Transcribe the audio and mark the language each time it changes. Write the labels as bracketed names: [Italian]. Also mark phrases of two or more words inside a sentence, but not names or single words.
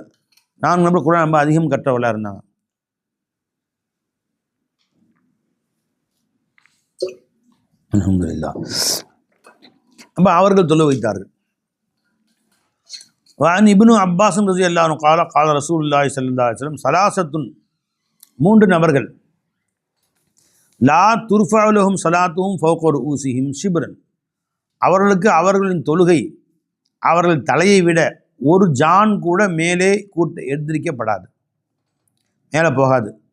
[Tamil] 4 நபர் குர்ஆன் ரொம்ப அதிகம் கற்றவர்களாக இருந்தாங்க. அல்ஹம்துலில்லாஹ். அப்போ அவர்கள் தொழு வைத்தார்கள். வான் இப்னு அப்பாஸ் [Arabic] رضي الله عنه قال قال رسول الله صلى الله عليه وسلم [Tamil] சலாசத்துன், 3 நபர்கள், [Arabic] لا ترفع لهم صلاتهم فوق رؤوسهم شبرا, [Tamil] அவர்களுக்கு அவர்களின் தொழுகை அவர்கள் தலையை விட ஒரு ஜான் கூட மேலே எந்திரிக்கப்படாது, மேலே போகாது.